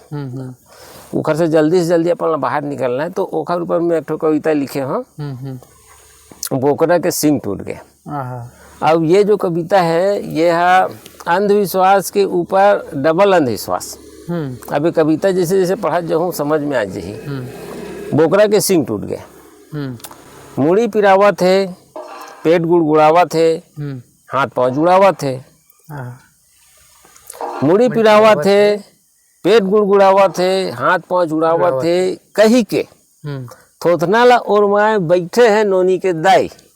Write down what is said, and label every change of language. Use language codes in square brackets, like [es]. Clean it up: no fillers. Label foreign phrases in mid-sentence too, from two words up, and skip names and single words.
[hne] ओकर से जल्दी अपन बाहर निकलना है, तो ओकर ऊपर में एक ठो कविता लिखे हैं, बोकरा के सींग टूट गए। अब ये जो कविता है ये है अंधविश्वास के ऊपर डबल अंधविश्वास। अभी कविता जैसे जैसे पढ़ा जाऊँ समझ में आ जाही। बोकरा के सींग टूट गए, मुड़ी पिरावा थे, पेट गुड़गुड़ावा थे, हाथ पांव जुड़ावा थे। मुड़ी पिरावा थे, पेट गुड़गुड़ावा थे, हाथ पांव जुड़ावा थे, कही के थोथना ला ओरमाए बैठे हैं नोनी के दाई।